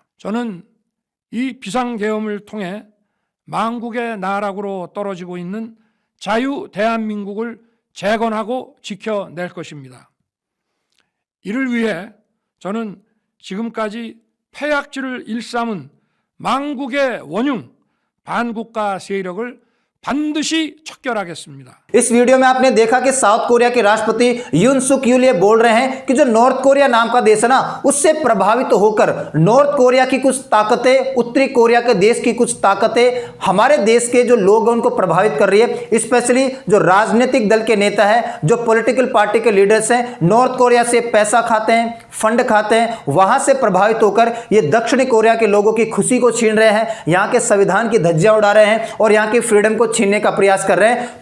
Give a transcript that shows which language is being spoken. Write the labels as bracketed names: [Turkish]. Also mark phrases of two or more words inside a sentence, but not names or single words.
[Korean] 저는 이 비상계엄을 통해 망국의 나락으로 떨어지고 있는 자유 대한민국을 재건하고 지켜낼 것입니다. 이를 위해 저는 지금까지 폐악질을 일삼은 망국의 원흉 반국가 세력을 반드시 척결하겠습니다. [Hindi] इस वीडियो में आपने देखा कि साउथ कोरिया के राष्ट्रपति यून सुक यूल ये बोल रहे हैं कि जो नॉर्थ कोरिया नाम का देश है ना, उससे प्रभावित होकर नॉर्थ कोरिया की कुछ ताकतें, उत्तरी कोरिया के देश की कुछ ताकतें हमारे देश के जो लोग हैं उनको प्रभावित कर रही है। स्पेशली जो राजनीतिक दल के नेता है, जो [English] political party [Hindi] के लीडर्स हैं, नॉर्थ कोरिया से पैसा खाते हैं, फंड खाते हैं, वहां से प्रभावित होकर ये दक्षिणी कोरिया के लोगों की खुशी को छीन रहे हैं, यहाँ के संविधान की धज्जियां उड़ा रहे हैं और यहाँ की फ्रीडम को छीनने का प्रयास कर रहे हैं।